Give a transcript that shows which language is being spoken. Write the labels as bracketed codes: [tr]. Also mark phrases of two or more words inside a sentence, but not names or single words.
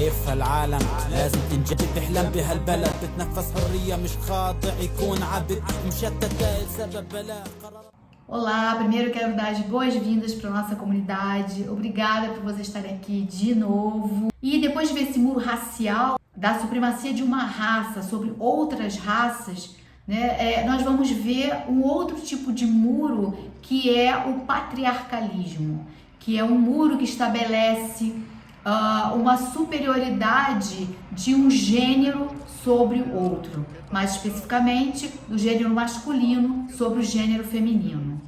[ar] العالم لازم تنجد تحلم بهالبلد بتنفس حرية مش خاضع يكون عبد مشتت لسبب بلا قرار. [pt] Olá, primeiro eu quero dar as boas-vindas para nossa comunidade. Obrigada por você estar aqui de novo. E depois de ver esse muro racial, da supremacia de uma raça sobre outras raças, né, nós vamos ver um outro tipo de muro que é o patriarcalismo, que é um muro que estabelece uma superioridade de um gênero sobre o outro, mais especificamente do gênero masculino sobre o gênero feminino.